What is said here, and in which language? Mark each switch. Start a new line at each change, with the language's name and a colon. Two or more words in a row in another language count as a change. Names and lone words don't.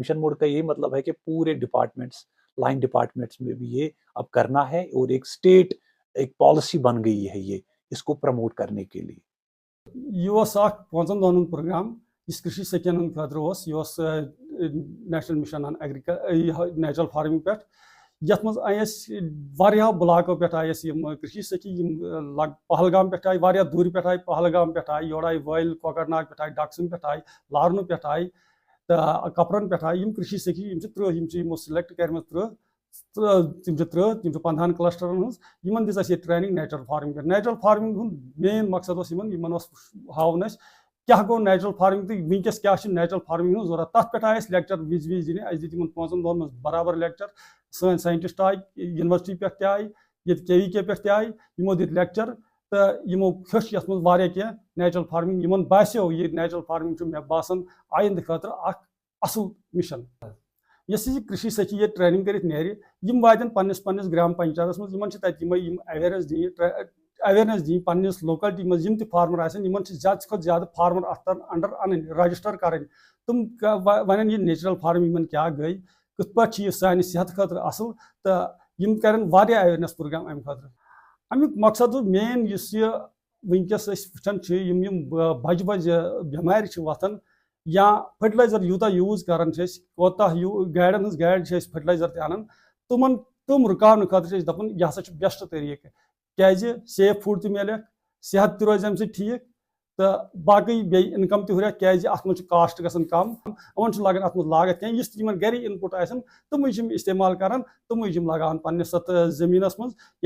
English: mission mode
Urdu: کا یہی مطلب ہے کہ پورے ڈپارٹمنٹس،
English: line departments
Urdu: میں بھی یہ اب کرنا ہے، اور ایک اسٹیٹ ایک پالیسی بن گئی ہے یہ اس کو پروموٹ کرنے کے لیے۔
Kashmiri: یہ اخ 5 دہن پروگرام اس کرشی سکین خاطر یہ
English: national mission on natural farming
Kashmiri: پہ، یت مز آئے بلاکوں پہ آئے کرشی سکی، پہلگام پہ آئے، دور پہ آئے، پہلگام پہ آئے، یور آئے وائل کوکر ناگ پہ آئے، ڈکسن پہ آئے، لارنو پہ آئے، تو کپرن پہ آئی کشی سکھی 30 سلیکٹ کرم 30 15 کلسٹرن ہن دِژ اَسہِ
English: training natural farming natural farming
Kashmiri: ہُنٛد مین مقصد ہاوُن اَسہِ کیا گو
English: natural farming
Kashmiri: تو ونکس کیا
English: natural farming
Kashmiri: ہن ضرورت تر پہ آئے لیکچر وز دن اہس دن 5 دۄہن مز برابر لیکچر سن سائنٹسٹ آئی یونیورسٹی پہ تہ آئی یہ KVK پہ تہ آئی یمو دِتۍ لیکچر تو یمو ہیوٚچھ یتھ منٛز واریاہ کینٛہہ
English: natural farming
Kashmiri: یمن باسیو یہ
English: natural farming
Kashmiri: چھُ مےٚ باسان آیندٕ خٲطرٕ اکھ اصل مشن یس یہ کرشی سکھی یہ ٹریننگ کرت نیرِ یم واتن پنس گرام پنچایتس مز یمن تتہِ یم اویئرنیس دِنۍ پنس لوکلٹی مز یم تہِ فارمر آسن یمن زیادٕ کھۄتہٕ زیادٕ فارمر اتھ انڈر انٕنۍ رجسٹر کرٕنۍ تم ونن یہ
English: natural farming
Kashmiri: من کیا گئی کتھ پٲٹھۍ یہ سانہِ صحت خٲطرٕ اصل تہٕ یم کرن واریاہ
English: awareness program
Kashmiri: امہِ خٲطرٕ امیُک مقصد مین یُس یہ ونکس أسۍ وٕچھان چھِ یم بجہِ بجہِ بٮ۪مارِ چھِ وۄتھان یا فرٹیلائزر یوٗتاہ یوٗز کران چھِ أسۍ کوتاہ گاڑٮ۪ن ہٕنٛز گاڑِ چھِ أسۍ فرٹیلائزر تہِ انان تم رُکاونہٕ خٲطرٕ چھِ أسۍ دپان یہِ ہسا چھُ بیسٹ طریٖقہٕ کیازِ
English: safe food
Kashmiri: تہِ میلٮ۪کھ صحت تہِ روزِ امہِ سۭتۍ ٹھیٖک تہٕ باقٕے بیٚیہِ انکم تہِ ہُرٮ۪کھ کیازِ اتھ منٛز چھُ کاسٹ گژھان کم یِمن چھُ لگان اتھ منٛز لاگت کینٛہہ یُس تہِ یِمن گرِ ان پُٹ آسن تِمٕے چھِ یِم استعمال کران تِمٕے چھِ یِم لگاوان پننس اتھ زٔمیٖنس منٛز